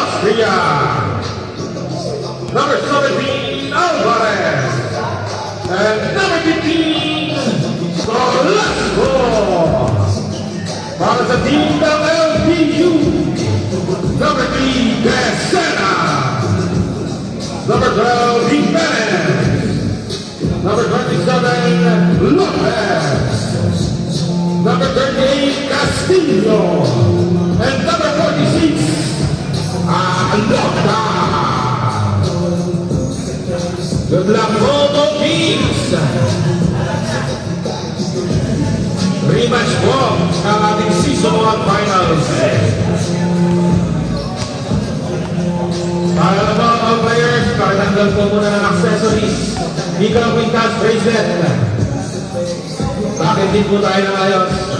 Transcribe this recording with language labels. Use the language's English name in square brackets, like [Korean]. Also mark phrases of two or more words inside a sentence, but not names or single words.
[English] Austria. Number 17, Alvarez. And number 15, Solasco. [Filipino] Para sa team ng LPU, number 3, Besena. [English] Number 12, Jimenez. Number 27, Lopez. Number 38, Castillo. And number 46, Alota. Good luck, Moto Kings. [Filipino] Rematch po ng ating Season 1 Finals. Para na po mga players, pakitanggal po muna ng accessories. Ikaw ang Quintas bracelet. Bakit din po tayo ng ayos?